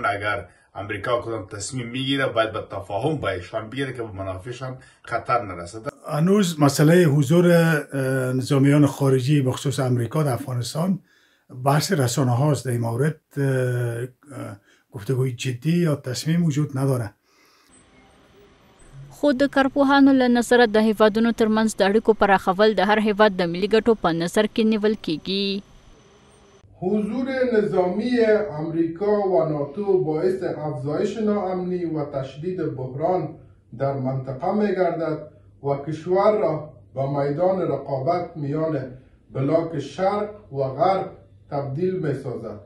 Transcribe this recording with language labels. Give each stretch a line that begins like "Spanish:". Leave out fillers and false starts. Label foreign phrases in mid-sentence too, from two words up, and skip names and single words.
Persian: اگر امریکا کدام تصمیم میگیره باید به تفاهم با ایشان بگیره که به منافعشان خطر نرسد. هنوز مسئله حضور نظامیان خارجی بخصوص امریکا در افغانستان بحث رسانه هاست. در این مورد گفتگوی جدی یا تصمیم وجود نداره.
Pashto: خود د کارپوهانو له نظره د هیوادونو ترمنځ د اړیکو پراخول د هر هیواد د ملي ګټو په نظر کې نیول کیږي.
Persian: حضور نظامی امریکا و ناتو باعث افزایش ناامنی و تشدید بحران در منطقه می‌گردد و کشور را به میدان رقابت میان بلاک شرق و غرب تبدیل می‌سازد.